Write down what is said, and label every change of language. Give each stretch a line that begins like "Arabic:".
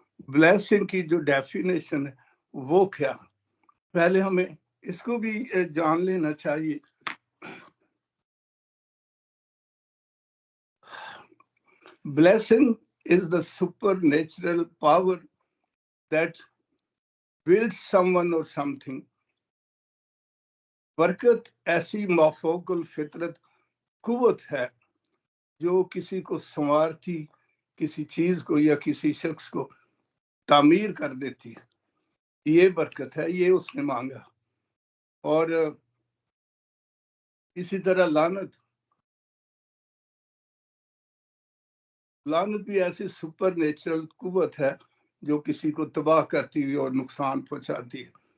Hindi: Blessing की जो definition है वो क्या? पहले हमें इसको भी जान लेना चाहिए।
English: Blessing is the supernatural power that builds someone or something।
Hindi: बरकत ऐसी माफोकल फितरत कुव्वत है जो किसी को संवारती, किसी चीज को या किसी शख्स को तामीर कर देती है। ये बरकत है, ये उसने मांगा। और इसी तरह लानत भी ऐसी सुपर नेचुरल कुव्वत है जो किसी को तबाह करती हुई और नुकसान पहुंचाती है।